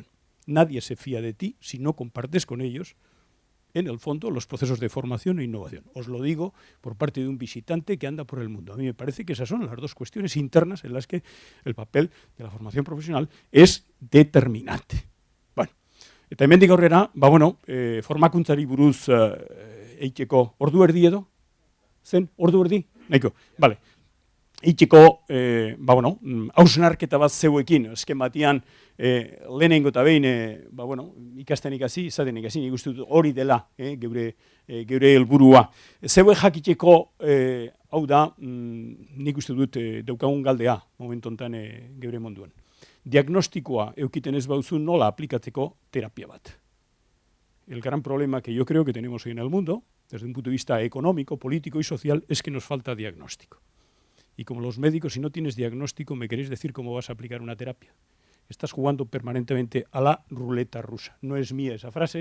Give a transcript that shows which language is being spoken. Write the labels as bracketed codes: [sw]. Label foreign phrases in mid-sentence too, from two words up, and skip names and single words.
[es] Nadie se fía de ti si no compartes con ellos, en el fondo, los procesos de formación e innovación. Os lo digo por parte de un visitante que anda por el mundo. A mí me parece que esas son las dos cuestiones internas en las que el papel de la formación profesional es determinante. [eu] Bueno, eta hemendik aurrera, formakuntzari buruz eiteko ordu erdi edo? Zen, ordu erdi? Nahiko, vale. itxiko, hausnarketa bat zeuekin, azken batean, lehenengo eta behin, ikasten ikasi, izaten ikasi, nik uste dut hori dela, geure helburua. Zeue jakiteko, hau da, nik uste dut daukagun galdea, momentu honetan geure munduan. Diagnostikoa eukiten ez bauzu nola aplikatzeko terapia bat. [es] El gran problema que yo creo que tenemos hoy en el mundo, desde un punto de vista económico, político y social, es que nos falta diagnóstico. Y como los médicos, si no tienes diagnóstico, ¿me queréis decir cómo vas a aplicar una terapia? Estás jugando permanentemente a la ruleta rusa. No es mía esa frase.